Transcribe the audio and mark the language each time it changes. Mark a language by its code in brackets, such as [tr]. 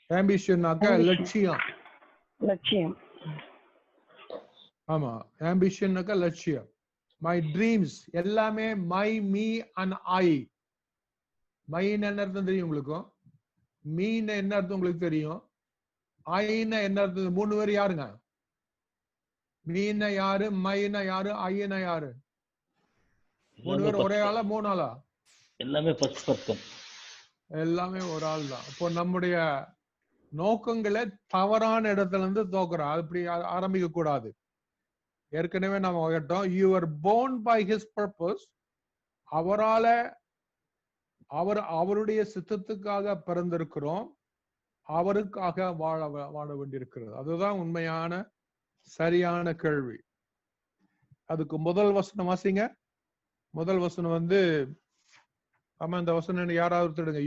[ta] Ambitionனாக்க லட்சியம். லட்சியம். ஆமா, ambitionனாக்க லட்சியம். [en] My dreams [ta] எல்லாமே [en] my, me and I. [ta] my என்ன அர்த்தம் தெரியும் உங்களுக்கு? me என்ன அர்த்தம் உங்களுக்கு தெரியும்? I என்ன அர்த்தம்? மூணு பேர் யாருங்க? me யாரு, my யாரு, I யாரு? மூணு பேர் ஒரே ஆளா, மூணு ஆளா? எல்லாமே ஃபர்ஸ்ட் பர்சன். எல்லாமே ஒரு ஆள் தான். இப்போ நம்முடைய நோக்கங்களை தவறான இடத்துல இருந்து தோக்குறோம். அப்படி ஆரம்பிக்க கூடாது. ஏற்கனவே நாம கேட்டோம், [en] you were born by his purpose. [ta] அவரால, அவருடைய சித்தத்துக்காக பிறந்திருக்கிறோம், அவருக்காக வாழ வேண்டியிருக்கிறது. அதுதான் உண்மையான சரியான கேள்வி. அதுக்கு முதல் வசனம் வாசிங்க. முதல் வசனம் வந்து, ஆமா, இந்த வசனம் யாராவது எடுங்க.